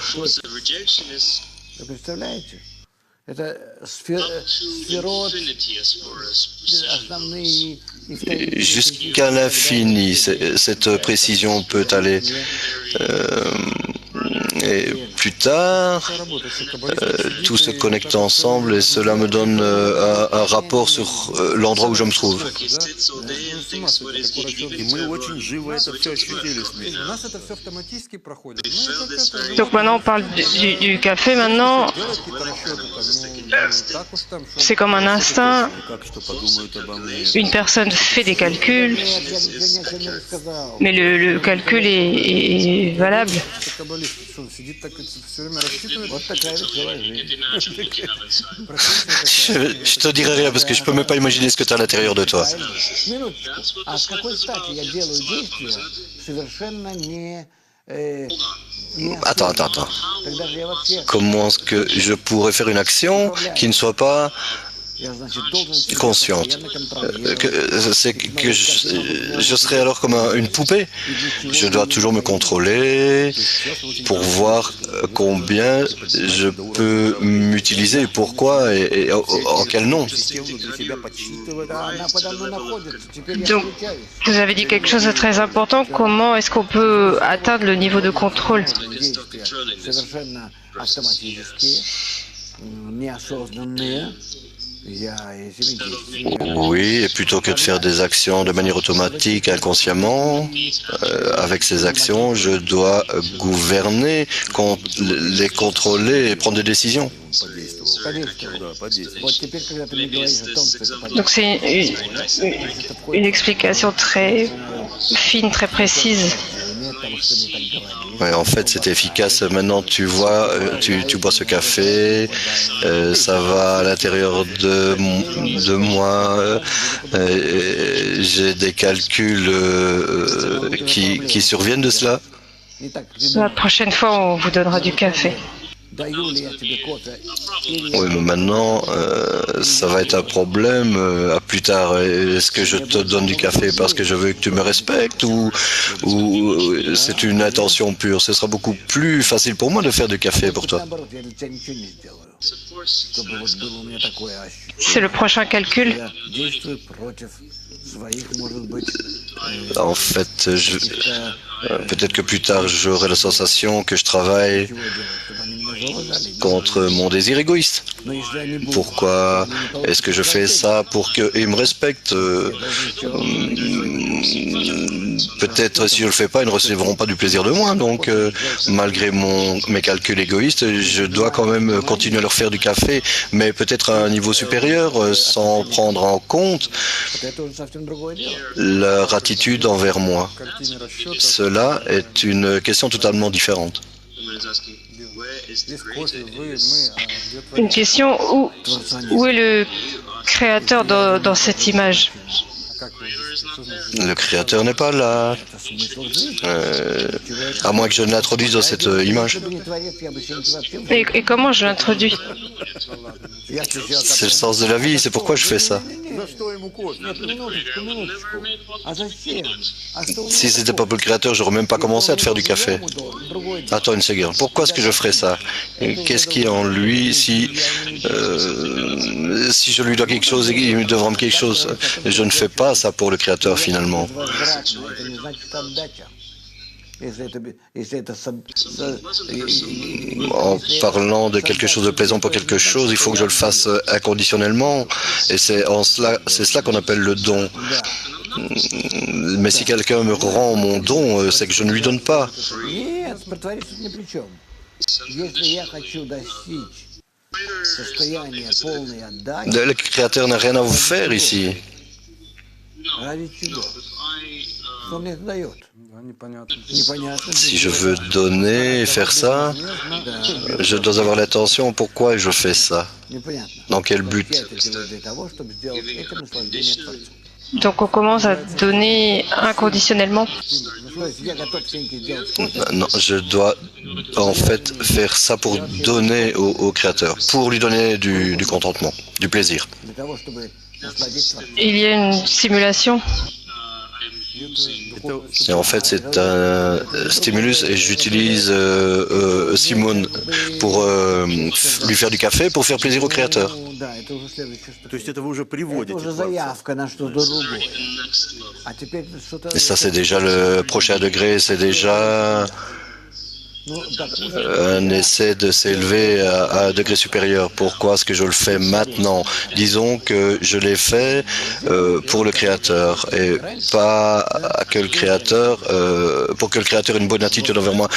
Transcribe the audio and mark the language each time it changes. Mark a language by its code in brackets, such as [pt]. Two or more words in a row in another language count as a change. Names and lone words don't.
[fr] Jusqu'à l'infini, cette précision peut aller. Et plus tard, tout se connecte ensemble et cela me donne un rapport sur l'endroit où je me trouve. [ru] И мы очень живо это все ощутили с Мишей. У нас это все автоматически проходит. Ну, и как это, [fr] Donc maintenant on parle du café maintenant. [ru] делать какие-то расчеты там, ну, так уж там, что [fr] C'est comme un instinct. [ru] Как что подумают обо мне. [fr] Une personne fait des calculs, [ru] Нет, я ничего не рассказал. [fr] mais le calcul est valable. [ru] каббалист, что он сидит так все время рассчитывает. Вот такая веселая жизнь. [fr] Je te dirai rien parce que je peux même pas imaginer ce que tu as à l'intérieur de toi. [ru] Минуточку. А с какой стати я делаю действия совершенно не [fr] Attends. [ru] Когда же я вообще, [fr] Comment est-ce que je pourrais faire une action qui ne soit pas [ru] я, значит, должен себя [fr] consciente? [ru] постоянно контролировать. [fr] C'est que je serais alors comme une poupée. Je dois toujours me contrôler pour voir combien je peux m'utiliser, pourquoi et en quel nom. [ru] Систему для себя подсчитывать. Да, она подо мной находится. Теперь я [fr] Donc, [ru] включаюсь. [fr] vous avez dit quelque chose de très important. Comment est-ce qu'on peut atteindre le niveau de contrôle? [ru] Действия совершенно автоматические, неосознанные. Я этими действиями [fr] Oui, et plutôt que de faire des actions de manière automatique, inconsciemment, avec ces actions, je dois gouverner, les contrôler et prendre des décisions. [ru] подействовал. Да, подействовать. Вот теперь, когда ты мне говоришь о том, что это [fr] Donc c'est une explication très fine, très précise. [ru] нет того, что мне так говорили. [fr] Ouais, en fait, c'est efficace. Maintenant, tu vois, tu bois ce café, ça va à l'intérieur de moi. J'ai des calculs qui surviennent de cela. [ru] Не так, [fr] La prochaine fois, on vous donnera du café. [ru] даю ли я тебе кофе или [fr] Oui, mais maintenant, ça va être un problème à plus tard. Est-ce que je te donne du café parce que je veux que tu me respectes ou c'est une intention pure? Ce sera beaucoup plus facile pour moi de faire du café pour toi. [ru] наоборот, я для тебя ничего не сделаю. Чтобы вот было у меня такое ощущение. [fr] C'est le prochain calcul. [ru] Я действую против своих, может быть, [fr] En fait, peut-être que plus tard, j'aurai la sensation que je travaille [ru] чего делать, чтобы они меня зауважали. [fr] contre mon désir égoïste. [ru] Но если они будут [fr] Pourquoi est-ce que je fais ça pour qu'ils me respectent? Peut-être si je le fais pas, ils ne recevront pas du plaisir de moi. Donc, malgré mes calculs égoïstes, je dois quand même continuer à leur faire du café, mais peut-être à un niveau supérieur, sans prendre en compte [ru] вот это уже совсем другое дело. [fr] leur attitude envers moi. [ru] картине расчета [fr] Cela est une question totalement différente. [ru] есть кофе, вы, мы, а где [fr] Une question, où est le créateur dans cette image? [ru] как вы здесь? Что значит? [fr] Le créateur n'est pas là, [ru] Это смысл жизни. [fr] à moins que je ne l'introduise dans cette image. [ru] Если бы не творец, я бы сегодня вообще... [fr] Et comment je l'introduis? [ru] Я сейчас... [fr] C'est le sens de la vie, c'est pourquoi je fais ça. [ru] За что ему кофе? Нет, минуточку. А зачем? А что [fr] Si c'était pas pour le créateur, j'aurais même pas commencé à te faire du café. [ru] Другое дело. [fr] Attends une seconde, pourquoi est-ce que je ferais ça? Qu'est-ce qui est en lui si je lui dois quelque chose et il me devra me quelque chose? Je ne fais pas ça pour le créateur finalement. [ru] Возвратно, это не значит отдача. Если это [fr] En parlant de quelque chose de plaisant pour quelque chose, il faut que je le fasse inconditionnellement. Et c'est cela qu'on appelle le don. Mais si quelqu'un me rend mon don, c'est que je ne lui donne pas. [ru] Нет, притвориться ни при чем. Если я хочу достичь состояния полной отдачи, [fr] Le créateur n'a rien à vous faire ici. [ru] ради чего? Что мне это дает? Да, непонятно. Непонятно. [fr] Si je veux donner et faire ça, je dois avoir l'intention pourquoi je fais ça. [ru] Непонятно. [fr] Dans quel [ru] Я [fr] but? [ru] это делаю для того, чтобы сделать это наслаждение Творцу. [fr] Donc on commence à donner inconditionnellement. [ru] Ну, то есть я готов Сеньке сделать кофе, [fr] Non, je dois en fait faire ça pour donner au créateur, pour lui donner du contentement, du plaisir. [ru] для того, чтобы насладить Творцом. [fr] Il y a une simulation. Et en fait, c'est un stimulus et j'utilise Simone pour lui faire du café pour faire plaisir au créateur. [ru] Ну, да, это уже следующее, что... То есть это вы уже Это приводите. уже к Творцу. заявка на что-то другое. А теперь что-то... [fr] Et ça, c'est déjà le prochain degré, c'est déjà un essai de s'élever à un degré supérieur. Pourquoi est-ce que je le fais maintenant? Disons que je l'ai fait pour le Créateur et pas que le Créateur, pour que le Créateur ait une bonne attitude envers moi.